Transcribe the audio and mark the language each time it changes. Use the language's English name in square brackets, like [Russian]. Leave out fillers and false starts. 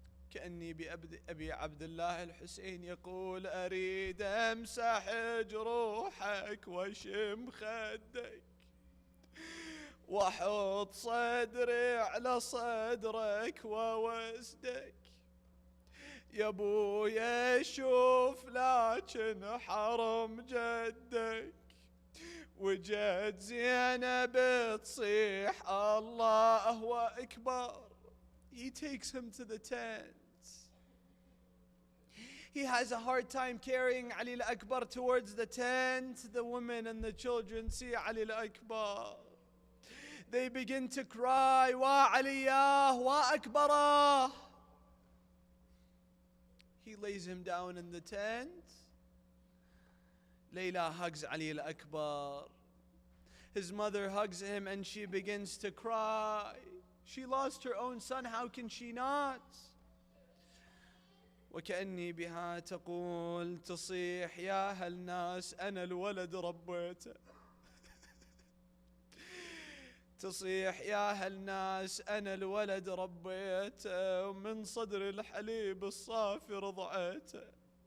[Arabic] كأني بأبي عبد الله الحسين يقول: أريد أمسح جروحك واشم خدك واحط صدري على صدرك ووسدك. يا ابويا شوف لكن حرم جدك وجد زينب تصيح الله أكبر. [English] He takes him to the tent. He has a hard time carrying Ali al-Akbar towards the tent. The women and the children see Ali al-Akbar. They begin to cry, [Arabic] "Wa aliyah, wa akbarah." [English] He lays him down in the tent. Layla hugs Ali al-Akbar. His mother hugs him and she begins to cry. She lost her own son, how can she not? [Arabic] وكأني بها تقول تصيح: يا هالناس أنا الولد ربيته. تصيح: يا هالناس أنا الولد ربيته ومن صدر الحليب الصافي رضعته.